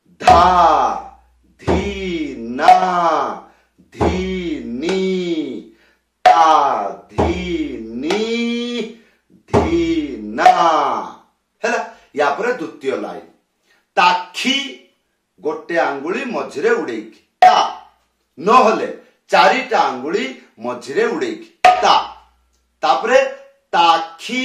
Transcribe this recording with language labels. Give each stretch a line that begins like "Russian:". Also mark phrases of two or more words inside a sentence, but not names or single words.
Odia: ଧା ଧୀ ନା ଧୀ ନୀ ତା ଧୀ ନୀ ଧୀ ନା ହେଲା। ଯା ପରେ ଦ୍ୱିତୀୟ ଲାଇନ ତାଖୀ ଗୋଟେ ଆଙ୍ଗୁଳି ମଝିରେ ଉଡ଼େଇକି ତା ନହେଲେ ଚାରିଟା ଆଙ୍ଗୁଳି ମଝିରେ ଉଡ଼େଇକି ତା ତାପରେ ତାଖୀ